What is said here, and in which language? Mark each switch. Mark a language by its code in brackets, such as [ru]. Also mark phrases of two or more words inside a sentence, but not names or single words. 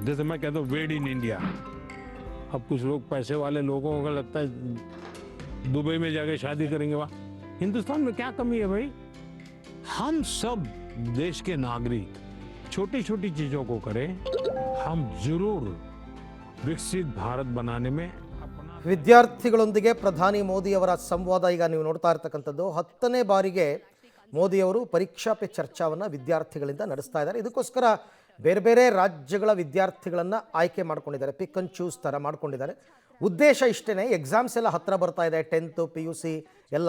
[hi] जैसे मैं कहता हूँ [en] wed in India. [hi] अब कुछ लोग, पैसे वाले लोगों को लगता है दुबई में जाके शादी करेंगे, वहां हिंदुस्तान में क्या कमी है भाई? हम सब देश के नागरिक छोटी छोटी चीजों को करें, हम जरूर विकसित भारत बनाने में अपना। [kn] ವಿದ್ಯಾರ್ಥಿಗಳೊಂದಿಗೆ ಪ್ರಧಾನಿ ಮೋದಿಯವರ ಸಂವಾದ ಈಗ ನೀವು ನೋಡ್ತಾ ಇರ್ತಕ್ಕಂಥದ್ದು 10ನೇ ಬಾರಿಗೆ ಮೋದಿಯವರು ಪರೀಕ್ಷಾ ಪೆ ಚರ್ಚಾವನ್ನು ವಿದ್ಯಾರ್ಥಿಗಳಿಂದ ನಡೆಸ್ತಾ ಇದ್ದಾರೆ. ಇದಕ್ಕೋಸ್ಕರ ಬೇರೆ ಬೇರೆ ರಾಜ್ಯಗಳ ವಿದ್ಯಾರ್ಥಿಗಳನ್ನು ಆಯ್ಕೆ ಮಾಡ್ಕೊಂಡಿದ್ದಾರೆ, [en] pick and choose [kn] ಥರ ಮಾಡ್ಕೊಂಡಿದ್ದಾರೆ. ಉದ್ದೇಶ ಇಷ್ಟೇ, ಎಕ್ಸಾಮ್ಸ್ ಎಲ್ಲ ಹತ್ತಿರ ಬರ್ತಾ ಇದೆ, 10th PUC ಎಲ್ಲ.